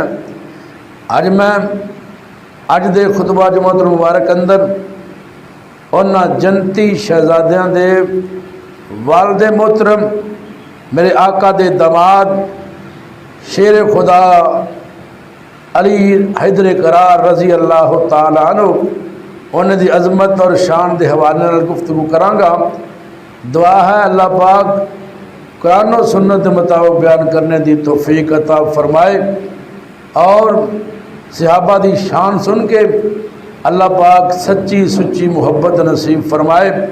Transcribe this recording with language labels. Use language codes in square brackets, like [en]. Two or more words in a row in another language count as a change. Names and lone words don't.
[pa] ਅੱਜ ਮੈਂ ਅੱਜ ਦੇ ਖ਼ੁਤਬਾ ਜੁਮਾਤੁਲ ਮੁਬਾਰਕ ਅੰਦਰ ਉਨ੍ਹਾਂ ਜੰਨਤੀ ਸ਼ਹਿਜ਼ਾਦੀਆਂ ਦੇ ਵਾਲਿਦ ਮੋਹਤਰਮ ਮੇਰੇ ਆਕਾ ਦੇ ਦਾਮਾਦ ਸ਼ੇਰ ਖ਼ੁਦਾ ਅਲੀ ਹੈਦਰ ਕਰਾਰ [ar] رضي الله تعالى عنه [pa] ਉਨ੍ਹੇਂ ਦੀ ਅਜ਼ਮਤ ਔਰ ਸ਼ਾਨ ਕੇ ਹਵਾਲੇ ਨਾਲ ਗੁਫ਼ਤਗੂ ਕਰਾਂਗਾ। [ur] دعا ہے اللہ پاک قرآن اور سنت کے مطابق بیان کرنے کی توفیق عطا فرمائے اور صحابہ کی شان سن کے اللہ پاک سچی سچی محبت نصیب فرمائے.